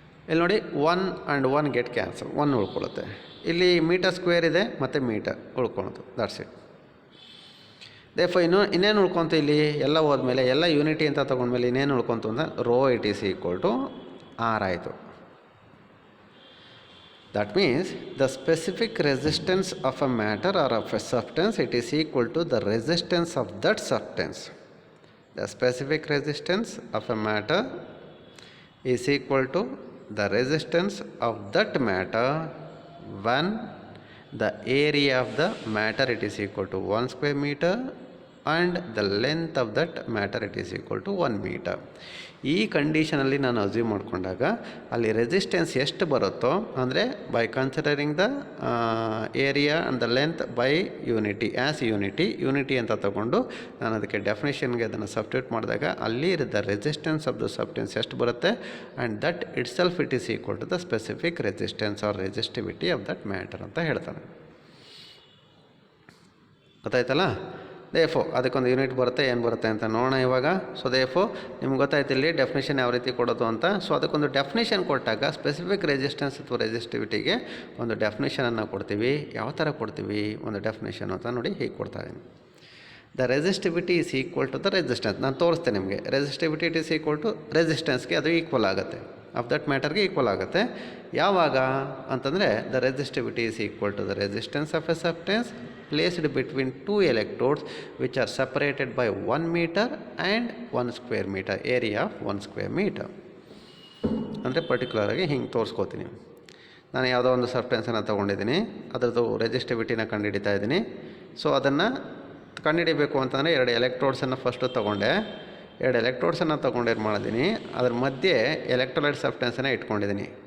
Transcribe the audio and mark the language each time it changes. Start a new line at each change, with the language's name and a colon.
Kannada: ಇಲ್ಲಿ ನೋಡಿ 1 and 1 get cancel, 1 ಉಳ್ಕೊಳ್ಳುತ್ತೆ. ಇಲ್ಲಿ ಮೀಟರ್ ಸ್ಕ್ವೇರ್ ಇದೆ ಮತ್ತು ಮೀಟರ್ ಉಳ್ಕೊಳೋದು.
English: That's it.
Kannada: ಇನ್ನೇನು ಉಳ್ಕೊತು ಇಲ್ಲಿ ಎಲ್ಲ ಹೋದ್ಮೇಲೆ, ಎಲ್ಲ ಯೂನಿಟಿ ಅಂತ ತೊಗೊಂಡ್ಮೇಲೆ ಇನ್ನೇನು ಉಳ್ಕೊತು ಅಂದರೆ rho it is equal to R ಆಯಿತು.
English: That means the specific resistance of a matter or of a substance it is equal to the resistance of that substance. The specific resistance of a matter is equal to the resistance of that matter when the area of the matter it is equal to 1 square meter and the length of that matter it is equal to 1 meter.
Kannada: ಈ ಕಂಡೀಷನಲ್ಲಿ ನಾನು assume ಮಾಡಿಕೊಂಡಾಗ ಅಲ್ಲಿ resistance ಎಷ್ಟು ಬರುತ್ತೋ, ಅಂದರೆ by considering the area and the length by unity as unity ಅಂತ ತಗೊಂಡು ನಾನು ಅದಕ್ಕೆ ಡೆಫಿನೇಷನ್ಗೆ ಅದನ್ನು ಸಬ್ಸ್ಟಿಟ್ಯೂಟ್ ಮಾಡಿದಾಗ ಅಲ್ಲಿ the resistance of the substance ಎಷ್ಟು ಬರುತ್ತೆ, and that it self it is equal to the specific resistance R resistivity of that matter ಅಂತ ಹೇಳ್ತಾನೆ. ಗೊತ್ತಾಯ್ತಲ್ಲ? ದೇಫೋ ಅದಕ್ಕೊಂದು ಯೂನಿಟ್ ಬರುತ್ತೆ, ಏನು ಬರುತ್ತೆ ಅಂತ ನೋಡೋಣ ಇವಾಗ. ಸೊ ದೇಫೋ ನಿಮ್ಗೆ ಗೊತ್ತಾಯ್ತು ಇಲ್ಲಿ ಡೆಫಿನೇಷನ್ ಯಾವ ರೀತಿ ಕೊಡೋದು ಅಂತ. ಸೊ ಅದಕ್ಕೊಂದು ಡೆಫಿನೇಷನ್ ಕೊಟ್ಟಾಗ ಸ್ಪೆಸಿಫಿಕ್ ರೆಸಿಸ್ಟೆನ್ಸ್ ಅಥವಾ ರೆಸಿಸ್ಟಿವಿಟಿಗೆ ಒಂದು ಡೆಫಿನೇಷನನ್ನು ಕೊಡ್ತೀವಿ. ಯಾವ ಥರ ಕೊಡ್ತೀವಿ ಒಂದು ಡೆಫಿನೇಷನ್ ಅಂತ ನೋಡಿ, ಹೀಗೆ ಕೊಡ್ತಾ ಇದ್ದೀನಿ.
English: The resistivity is equal to the resistance.
Kannada: ನಾನು ತೋರಿಸ್ತೇನೆ ನಿಮಗೆ. Resistivity it is equal to ರೆಸಿಸ್ಟೆನ್ಸ್ಗೆ ಅದು ಈಕ್ವಲ್ ಆಗುತ್ತೆ, ಆಫ್ ದಟ್ ಮ್ಯಾಟರ್ಗೆ ಈಕ್ವಲ್ ಆಗುತ್ತೆ. ಯಾವಾಗ ಅಂತಂದರೆ
English: The resistivity is equal to the resistance of a substance placed between two electrodes which are separated by 1 meter and 1 square meter, area of 1 square meter.
Kannada: ಅಂದರೆ ಪರ್ಟಿಕ್ಯುಲರಾಗಿ ಹಿಂಗೆ ತೋರಿಸ್ಕೋತೀನಿ. ನಾನು ಯಾವುದೋ ಒಂದು ಸಬ್ಸ್ಟೆನ್ಸನ್ನು ತೊಗೊಂಡಿದ್ದೀನಿ, ಅದರದ್ದು ರೆಸಿಸ್ಟಿವಿಟಿನ ಕಂಡುಹಿಡಿತಾ ಇದ್ದೀನಿ. ಸೊ ಅದನ್ನು ಕಂಡುಹಿಡಿಬೇಕು ಅಂತಂದರೆ 2 ಎಲೆಕ್ಟ್ರೋಡ್ಸನ್ನು ಫಸ್ಟು ತೊಗೊಂಡೆ. 2 ಎಲೆಕ್ಟ್ರೋಡ್ಸನ್ನು ತೊಗೊಂಡು ಏನು ಮಾಡಿದ್ದೀನಿ, ಅದ್ರ ಮಧ್ಯೆ ಎಲೆಕ್ಟ್ರೋಲೈಟ್ ಸಬ್ಸ್ಟೆನ್ಸನ್ನು ಇಟ್ಕೊಂಡಿದ್ದೀನಿ.